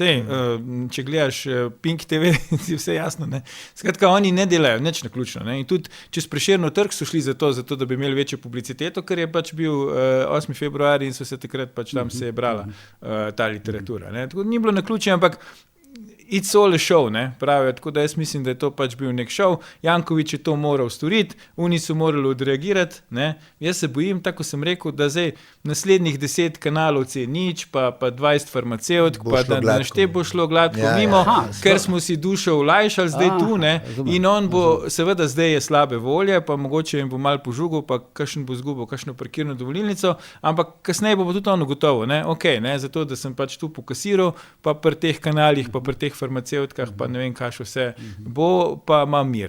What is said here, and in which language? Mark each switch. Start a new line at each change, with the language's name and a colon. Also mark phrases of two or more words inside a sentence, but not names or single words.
Slovenian: Če gledaš Pink TV, si vse jasno. Skratka, oni ne delajo nič naključno. In tudi čez Prešernov trg so šli zato, da bi imeli večjo publiciteto, ker je pač bil 8. februar in so se takrat pač tam se je brala ta literatura. Tako ni bilo naključje, ampak
English: it's all a show,
Slovenian: pravijo, tako da jaz mislim, da je to pač bil nek show. Janković je to moral storiti, oni so morali odreagirati, Jaz se bojim, tako sem rekel, da zdaj naslednjih 10 kanalov C0, pa 20 farmacevtk, pa da našte bo šlo gladko mimo, ker smo si dušo olajšali zdaj tu, in on bo, seveda zdaj je slabe volje, pa mogoče jim bo malo požugal, pa kakšen bo zgubil, kakšno parkirno dovolilnico, ampak kasneje bo tudi ono gotovo, zato, da sem pač tu pokasiral, pa pri teh kanalih, pa pri teh farmacevtkah, pa ne vem, kaj še vse bo, pa ima mir.